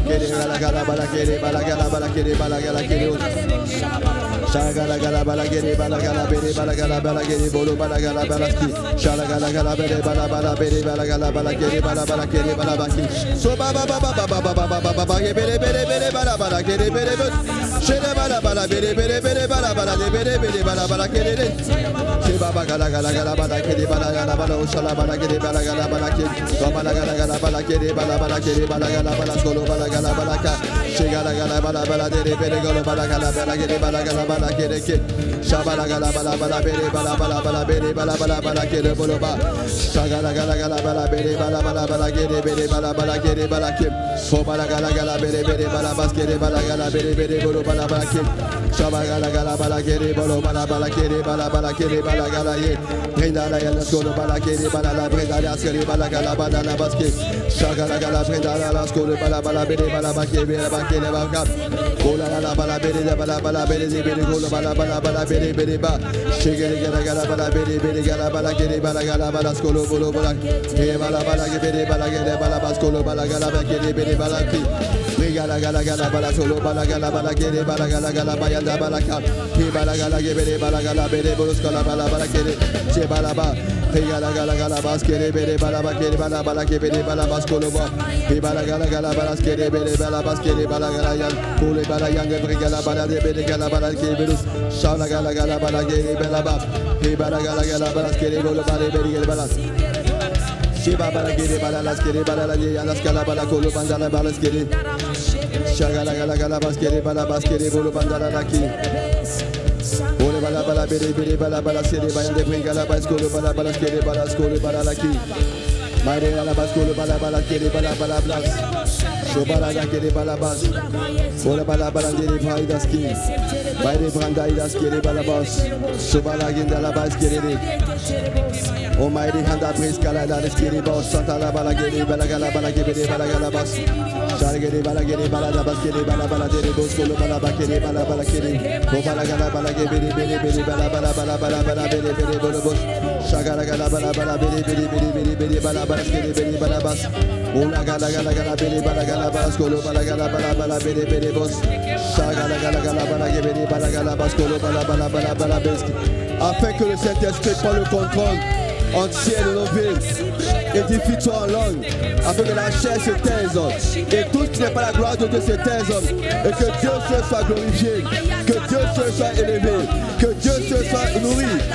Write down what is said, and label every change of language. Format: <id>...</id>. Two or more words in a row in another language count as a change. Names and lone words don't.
<fr>Shagala gala bala gere bala gala bere bala gere bolo bala gala bala ki. Shagala gala bere bala bere bala gere bala gere bala baki. So ba ba ba ba ba ba ba ba ba ba bere bere bala gere bere bere. Shede bala bala bere bere bere bala bala de bere bere bala bala kere. She baba gala gala gala bala kere bala gala bala oshala bala kere bala gala bala kere. Bala gala gala bala kere bala kere bala gala bala skolo bala gala bala ka. She gala gala bala bala de bere golo bala gala kere bala gala kere ke. Shabala gala bala bere bala bere bala kere bolo ba. Shagala gala bala bere bala kere bere bala kere bala ke. Ko bala gala bere bala baskere bala gala bere bolo bala ke. Shabala gala kere bolo bala kere bala gala ye. Prenda la yana skolo bala kere bala la prenda la skere bala gala la baske. Shagala gala prenda la skolo bala bere bala kere bala. Kola bala bere golo bala bere ba. Shigere gala bala bere gala skolo bolo bala. He bala bere bala baskolo bala kere bala ki. Gala bala solo bala kere bala bayanda bala ka. He bala bere bolo skola bala kere. Che bala ba. He gala baskere bere bala kere bala baskolo ba. He bala bala skere bere bala baskere bala yan. Kole bala yan gala bala de bere gala bala kere belo. Shala gala bala kere bala ba. He bala bala skere bolo bala bere bala. Shiba bala kere bala las kere bala la ye alas gala bala kolo bandala bala skere. Shagala gala baskere bala baskere bolo bandala la ki. Ole bala bere bala sere bayan de bringala baskolo bala skere bala skolo bala la ki. Mare la baskolo bala kere bala blas. Shobala la kere bala bas. Ole bala de faidas ki. Baire branda idas kere bala bas. Shobala ginda la bas kere. O maire handa briskala la skere bas. Santa la bala kere bala gala bas. Shargere bala da bas kere bala de boskolo bala kere o bala gala bere bala bolo bos. Shagala gala bala bere bala skere bere bala bas. Ola gala bere bala bas kolo bala bere bos. Shagala gala bala bas kolo bala bes. Afin que le Saint-Esprit prenne le contrôle entier de nos vies. Édifie-toi en langue, afin que la chair se taise et tout ce qui n'est pas la gloire de Dieu se taise, et que Dieu seul soit glorifié, que Dieu seul soit élevé, que Dieu seul soit nourri.</fr>